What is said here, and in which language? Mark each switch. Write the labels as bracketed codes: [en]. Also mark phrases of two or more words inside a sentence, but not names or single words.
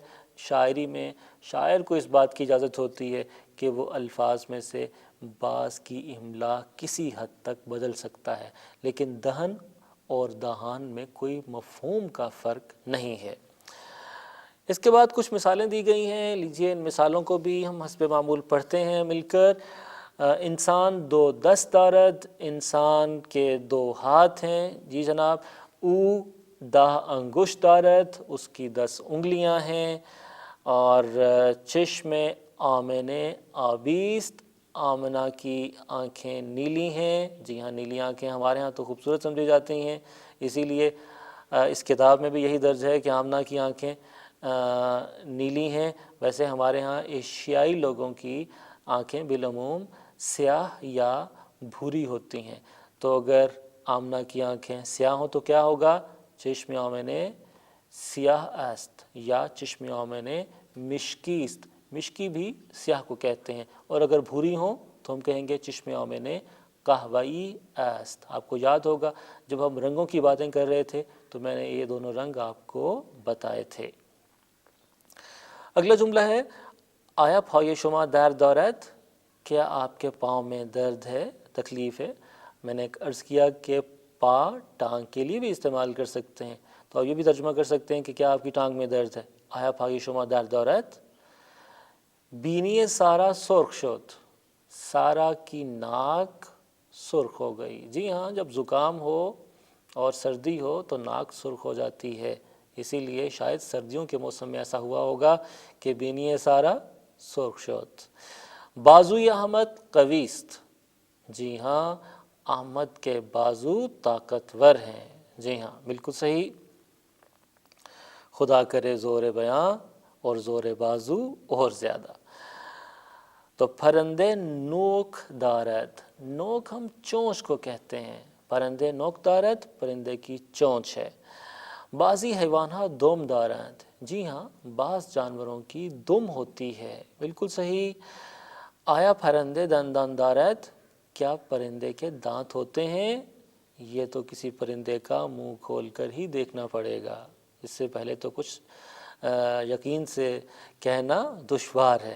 [ur] شاعری میں شاعر کو اس بات کی اجازت ہوتی ہے کہ وہ الفاظ میں سے بعض کی املا کسی حد تک بدل سکتا ہے، لیکن دہن اور دہان میں کوئی مفہوم کا فرق نہیں ہے۔ اس کے بعد کچھ مثالیں دی گئی ہیں، لیجئے ان مثالوں کو بھی ہم حسب معمول پڑھتے ہیں مل کر۔ [fa] انسان دو دست دارد، [ur] انسان کے دو ہاتھ ہیں۔ جی جناب۔ [fa] او 10 انگشت دارد، [ur] اس کی 10 انگلیاں ہیں۔ اور [fa] چشم آمن آبیست، [ur] آمنہ کی آنکھیں نیلی ہیں۔ جی ہاں، نیلی آنکھیں ہمارے ہاں تو خوبصورت سمجھی جاتی ہیں، اسی لیے اس کتاب میں بھی یہی درج ہے کہ آمنہ کی آنکھیں نیلی ہیں۔ ویسے ہمارے ہاں ایشیائی لوگوں کی آنکھیں بالعموم سیاہ یا بھوری ہوتی ہیں، تو اگر آمنہ کی آنکھیں سیاہ ہوں تو کیا ہوگا؟ [fa] چشم آمن سیاہ است، یا چشم آمن مشکی است۔ [ur] مشکی بھی سیاہ کو کہتے ہیں، اور اگر بھوری ہوں تو ہم کہیں گے [fa] چشم آمن قہوئی است۔ [ur] آپ کو یاد ہوگا جب ہم رنگوں کی باتیں کر رہے تھے تو میں نے یہ دونوں رنگ آپ کو بتائے تھے۔ اگلا جملہ ہے [fa] آیا پای شما درد دارد؟ [ur] کیا آپ کے پاؤں میں درد ہے، تکلیف ہے؟ میں نے عرض کیا کہ پا ٹانگ کے لیے بھی استعمال کر سکتے ہیں، تو آپ یہ بھی ترجمہ کر سکتے ہیں کہ کیا آپ کی ٹانگ میں درد ہے؟ [fa] آیا پای شما درد دارد؟ بینی سارا سرخ شد، [ur] سارا کی ناک سرخ ہو گئی۔ جی ہاں، جب زکام ہو اور سردی ہو تو ناک سرخ ہو جاتی ہے، اسی لیے شاید سردیوں کے موسم میں ایسا ہوا ہوگا کہ [fa] بینی سارا سرخ شد۔ بازوی احمد قویست، [ur] جی ہاں، احمد کے بازو طاقتور ہیں۔ جی ہاں، بالکل صحیح۔ خدا کرے زور بیاں اور زور بازو اور زیادہ. تو [fa] پرندے نوک دارد، [ur] نوک ہم چونچ کو کہتے ہیں، [fa] پرندے نوک دارد [ur] پرندے کی چونچ ہے. [fa] بعضی حیوانات دم دارند، [ur] جی ہاں بعض جانوروں کی دم ہوتی ہے، بالکل صحیح. [fa] آیا پرندے دندان دارد، [ur] کیا پرندے کے دانت ہوتے ہیں؟ یہ تو کسی پرندے کا منہ کھول کر ہی دیکھنا پڑے گا، اس سے پہلے تو کچھ یقین سے کہنا دشوار ہے.